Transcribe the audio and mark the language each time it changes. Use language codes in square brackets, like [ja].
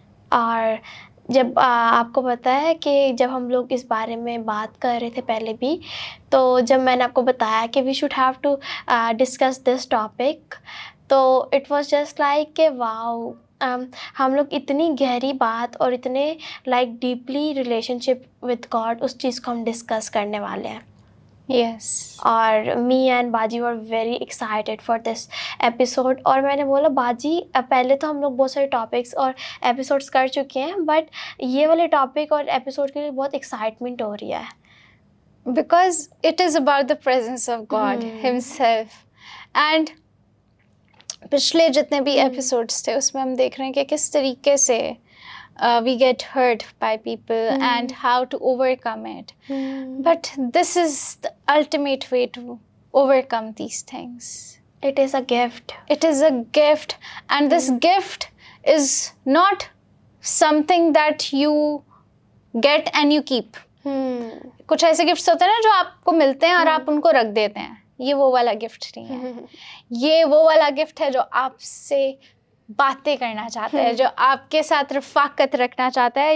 [ur] اور جب آپ کو پتہ ہے کہ جب ہم لوگ اس بارے میں بات کر رہے تھے پہلے بھی، تو جب میں نے آپ کو بتایا کہ [en] we should have to discuss this topic, [ur] تو [en] it was just like [ur] کہ واؤ، ہم لوگ اتنی گہری بات اور اتنے [en] like deeply relationship with God [ur] اس چیز کو ہم ڈسکس کرنے والے ہیں. [en] Yes. اور me and باجی were very excited for this episode. [ur] اور میں نے بولا باجی پہلے تو ہم لوگ بہت سارے ٹاپکس اور ایپیسوڈس کر چکے ہیں، بٹ یہ والے ٹاپک اور ایپیسوڈ کے لیے بہت ایکسائٹمنٹ ہو رہی ہے. [en] Because it is about the presence of God himself. [ur] And پچھلے جتنے بھی ایپیسوڈس تھے اس میں ہم دیکھ رہے ہیں کہ کس طریقے سے [en] we get hurt by people and how to overcome it. But this is the ultimate way to overcome these things. It is a gift. It is a gift, and this gift is not something that you get and you keep. [ur] کچھ ایسے gifts ہوتے ہیں نا جو آپ کو ملتے ہیں اور آپ ان کو رکھ دیتے ہیں. یہ وہ والا گفٹ نہیں ہے. یہ وہ والا گفٹ ہے جو آپ سے باتیں کرنا چاہتا ہے، جو آپ کے ساتھ رفاقت رکھنا چاہتا ہے.